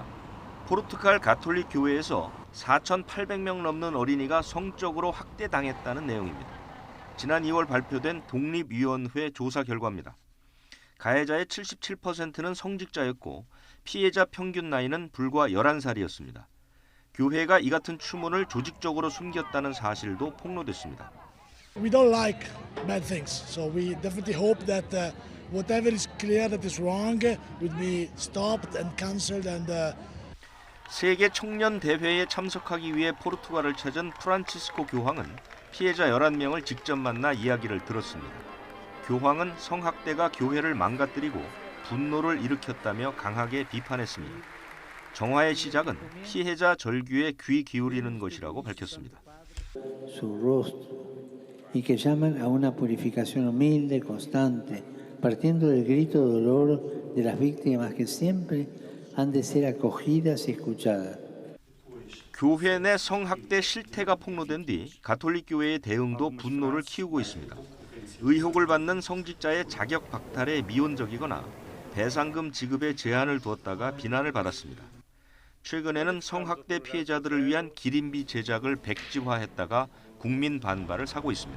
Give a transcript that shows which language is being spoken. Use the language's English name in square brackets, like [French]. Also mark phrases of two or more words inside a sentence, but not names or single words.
[Korean] 포르투갈 가톨릭 교회에서 4,800명 넘는 어린이가 성적으로 학대당했다는 내용입니다. 지난 2월 발표된 독립위원회 조사 결과입니다. 가해자의 77%는 성직자였고 피해자 평균 나이는 불과 11살이었습니다. 교회가 이 같은 추문을 조직적으로 숨겼다는 사실도 폭로됐습니다. [English] We don't like bad things, so we definitely hope that whatever is clear that is wrong will be stopped and cancelled and [Korean] 세계 청년 대회에 참석하기 위해 포르투갈을 찾은 프란치스코 교황은 피해자 11명을 직접 만나 이야기를 들었습니다. 교황은 성학대가 교회를 망가뜨리고 분노를 일으켰다며 강하게 비판했습니다. 정화의 시작은 피해자 절규에 귀 기울이는 것이라고 밝혔습니다. [Spanish] Su rostro y que llaman a una purificación humilde, constante, partiendo del grito de dolor de las víctimas que siempre han de ser acogidas y escuchadas. [Korean] 교회 내 성학대 실태가 폭로된 뒤 가톨릭 교회의 대응도 분노를 키우고 있습니다. 의혹을 받는 성직자의 자격 박탈에 미온적이거나 배상금 지급에 제한을 두었다가 비난을 받았습니다. 최근에는 성학대 피해자들을 위한 기린비 제작을 백지화했다가 국민 반발을 사고 있습니다.